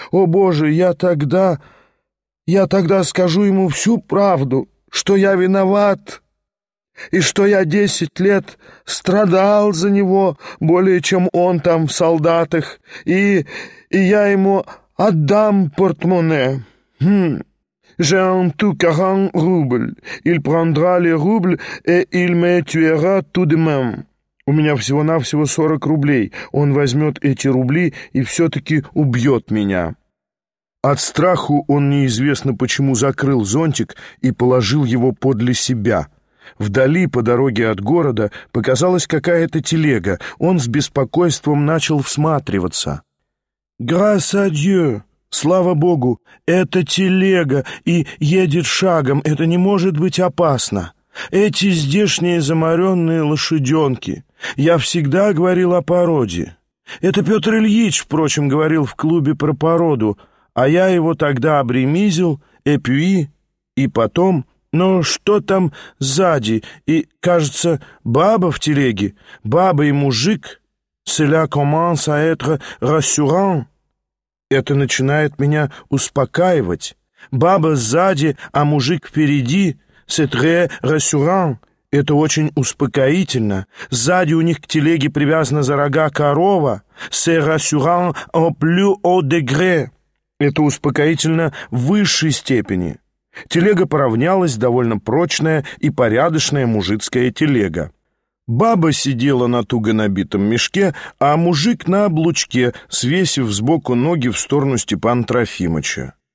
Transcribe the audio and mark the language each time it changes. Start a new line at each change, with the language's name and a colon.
Russian: О, Боже, я тогда скажу ему всю правду, что я виноват, и что я 10 лет страдал за него более, чем он там в солдатах, и я ему отдам портмоне».
French: «J'ai tout 40 рубль. Il prendra les rubles et il me tuera tout de même».
Russian: «У меня всего-навсего 40 рублей. Он возьмет эти рубли и все-таки убьет меня». От страху он неизвестно почему закрыл зонтик и положил его подле себя. Вдали, по дороге от города, показалась какая-то телега. Он с беспокойством начал всматриваться.
French: «Grâce à Dieu!
Russian: Слава Богу, это телега и едет шагом, это не может быть опасно. Эти здешние замаренные лошаденки, я всегда говорил о породе. Это Петр Ильич, впрочем, говорил в клубе про породу, а я его тогда обремизил,
French: эпюи,
Russian: и потом... Но что там сзади? И, кажется, баба в телеге, баба и мужик.
French: Cela commence à être rassurant.
Russian: Это начинает меня успокаивать. Баба сзади, а мужик впереди.
French: C'est très rassurant.
Russian: Это очень успокоительно. Сзади у них к телеге привязана за рога корова.
French: C'est rassurant au plus haut degré.
Russian: Это успокоительно в высшей степени. Телега поравнялась, довольно прочная и порядочная мужицкая телега. Баба сидела на туго набитом мешке, а мужик на облучке, свесив сбоку ноги в сторону Степана Трофимыча.